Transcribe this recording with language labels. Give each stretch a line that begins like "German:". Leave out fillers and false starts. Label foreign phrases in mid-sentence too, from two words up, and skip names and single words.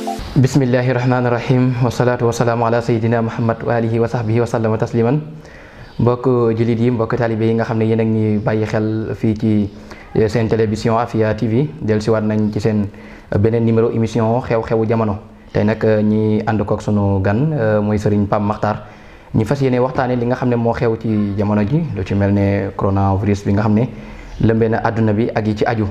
Arabic: بسم الله الرحمن الرحيم. والصلاة والسلام على سيدنا محمد وآله وصحبه وسلم تسليما.
Wolof: Mbokk jullit yi, mbokk taalibe yi nga xam ne yéen a ngi bàyyi xel fii ci seen télévision Afia TV dellusiwaat nañ ci seen beneen
French: numéro émission
Wolof: xew-xewu jamono. Tey nag ñi ànd kook sunu gan mooy Serigne Pape Makhtar ñi fas yéene waxtaane li nga xam ne moo xew ci jamono ji lu ci mel ne coronavirus bi nga xam ne lëmbee na àdduna bi ak yi ci aju.